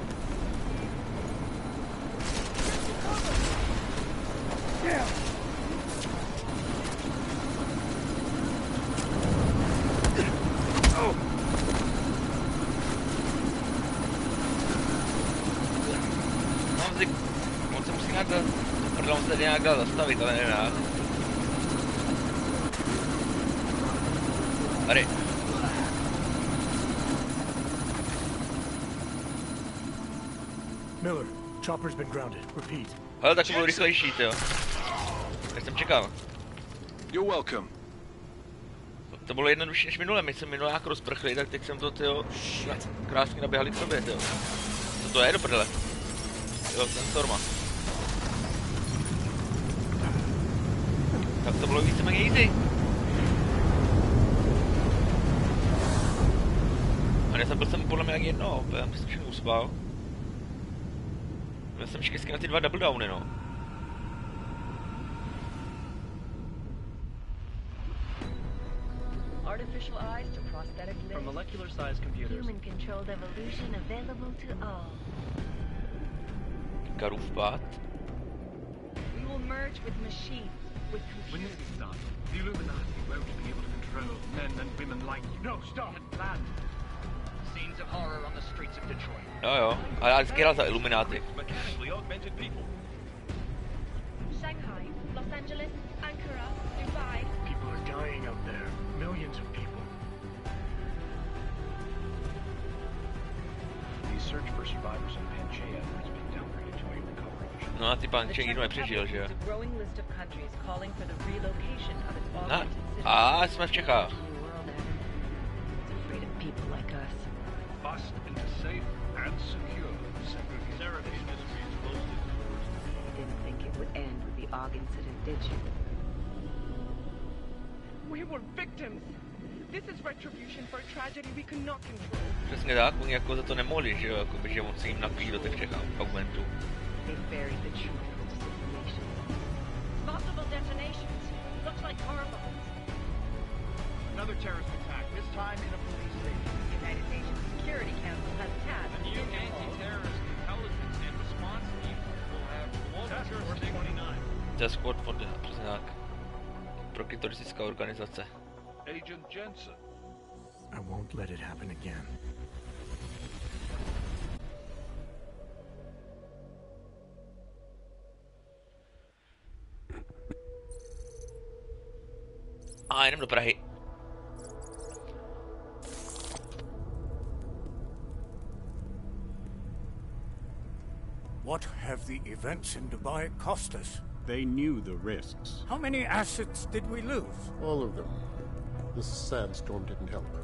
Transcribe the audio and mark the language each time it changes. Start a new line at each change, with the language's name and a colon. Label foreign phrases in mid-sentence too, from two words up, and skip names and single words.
Czech: On se musí nějak tady nějak dál zastavit, ale nedá. Tady.
English: Miller, chopper's been grounded. Repeat.
Czech: Hele, tak to bylo rychlejší, jo. Jak jsem čekal.
English: You're welcome.
Czech: To bylo jednodušší než minule, my jsme minule nějak rozprchli, tak teď jsem to, tyjo, krásně naběhali k sobě, tyjo. Co to je do prdele? Jo, ten Storma. Tak to bylo víceméně easy. A nezabil jsem podle mě jak jedno, já jsem všechno uspal. Měl jsem štěstí na ty 2
English: double downy,
Czech: no.
English: Artificial eyes to prosthetic limbs. From molecular-sized computers. Human-controlled evolution available to all.
Czech: Karův pád.
English: We will merge with machines, with When computers. this is done, the Illuminati won't be able to control men and women like you. No, stop! Plan. Scenes of horror on the streets of Detroit.
Czech: Jo, ale já vždycky rád za Illuminati.
English: Mechanically augmented people. Shanghai, Los Angeles, Ankara, Dubai. People are dying out there. Millions of people. The search for survivors in Pangaea has been downgraded to a recovery mission.
Czech: No a ty pán Čeng nikdo nepřežil, že jo?
English: There's a growing list of countries calling for the relocation of its
Czech: A,
English: augmented citizens.
Czech: a jsme v Čechách.
English: New world, Adam. It's afraid of people like us. Bust into safe and secure segregation. You didn't think it would end with the Og incident, did you? We were victims. This is retribution for a tragedy we could not control.
Czech: Přesně tak, oni jako za to nemohli, že jo, jakoby, že moc se jim napíjí do těch augmentů.
English: They buried the truth with disinformation. Possible detonations. Looks like car bombs. Another terrorist attack, this time in a police station. The United Nations Security Council has tasked The new Interpol. anti-terrorist intelligence and response team will have global jurisdiction. 29. Task Force for the,
Czech: přesně tak. Prokitoristická organizace.
English: Agent Jensen. I won't let it happen again.
Czech: A jdem do Prahy.
English: What have the events in Dubai cost us? They knew the risks. How many assets did we lose? All of them. This sandstorm didn't help.